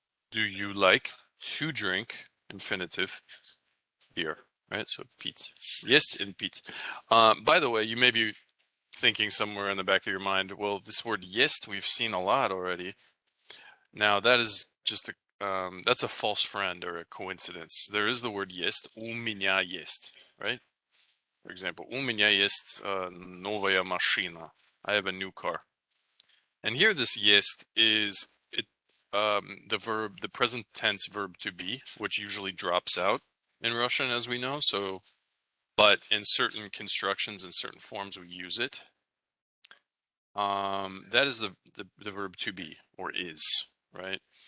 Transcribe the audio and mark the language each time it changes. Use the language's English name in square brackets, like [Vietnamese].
[English] Do you like to drink, infinitive, beer? Right, so pít. Jest and pít. By the way, you may be thinking somewhere in the back of your mind, well, this word jest we've seen a lot already. Now that is just that's a false friend or a coincidence. There is the word jest, [Russian] у меня есть, [English] right? For example, [Russian] у меня есть новая машина. [English] I have a new car. And here this есть is the present tense verb to be, which usually drops out in Russian, as we know. So, but in certain constructions and certain forms, we use it. That is the verb to be or is, right?